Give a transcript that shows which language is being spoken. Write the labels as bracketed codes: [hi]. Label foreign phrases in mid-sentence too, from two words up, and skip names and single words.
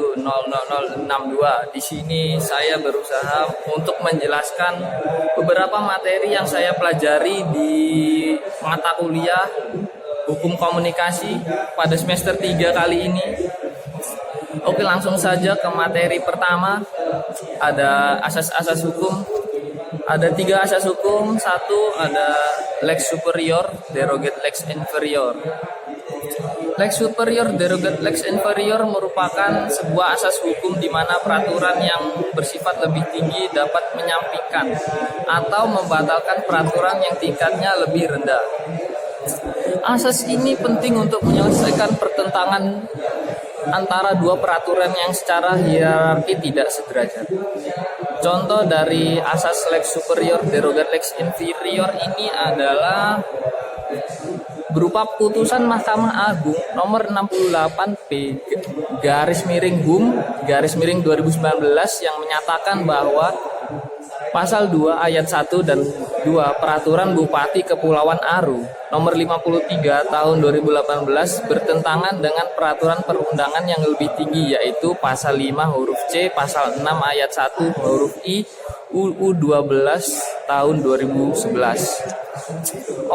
[id] Di sini saya berusaha untuk menjelaskan beberapa materi yang saya pelajari di mata kuliah Hukum Komunikasi pada semester 3 kali ini. Oke, langsung saja ke materi pertama. Ada asas-asas hukum. Ada 3 asas hukum. Satu, ada [la] lex superior, derogate lex inferior. Lex superior, derogate lex inferior [id] merupakan sebuah asas hukum di mana peraturan yang bersifat lebih tinggi dapat menyampingkan atau membatalkan peraturan yang tingkatnya lebih rendah. Asas ini penting untuk menyelesaikan pertentangan antara dua peraturan yang secara hierarki tidak sederajat. Contoh dari asas [la] lex superior derogate lex inferior [id] ini adalah berupa putusan Mahkamah Agung nomor 68P garis miring HUM garis miring 2019 yang menyatakan bahwa Pasal 2 ayat 1 dan 2 Peraturan Bupati Kepulauan Aru nomor 53 tahun 2018 bertentangan dengan peraturan perundangan yang lebih tinggi, yaitu Pasal 5 huruf C, Pasal 6 ayat 1 huruf I UU 12 tahun 2011.